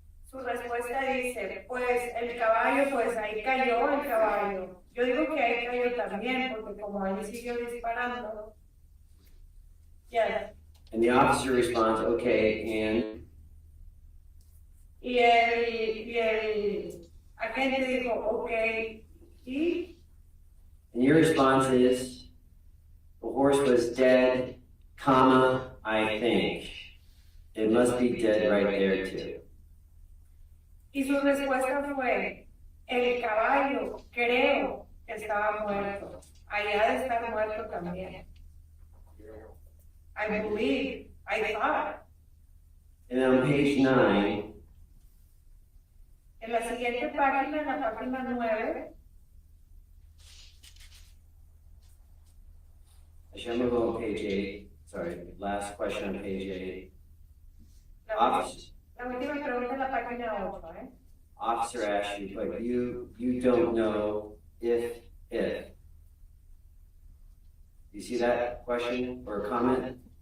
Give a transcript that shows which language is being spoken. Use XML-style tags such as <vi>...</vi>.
<es>Su respuesta dice, pues el caballo, pues ahí cayó el caballo. Yo digo que ahí cayó también, porque como ahí siguió disparando.</es> <en>Yes. And the officer responds, okay, and?</en> <es>Y el agente dijo, ok, y?</es> <en>And your response is, the horse was dead, comma, I think. It must be dead right there too.</en> <es>Y su respuesta fue, el caballo, creo que estaba muerto. Allá de estar muerto también.</es> <en>I believe, I thought. And on page 9,</en> <es>En la siguiente página, en la página 9,</es> <en>actually, I'm going to go on page 8. Sorry, last question on page 8.</en> <es>la,</es> <en>Officer,</en> <es>la última pregunta en la página 8,</es> <en>officer asks you, but you don't know if. You see that question or comment?</en>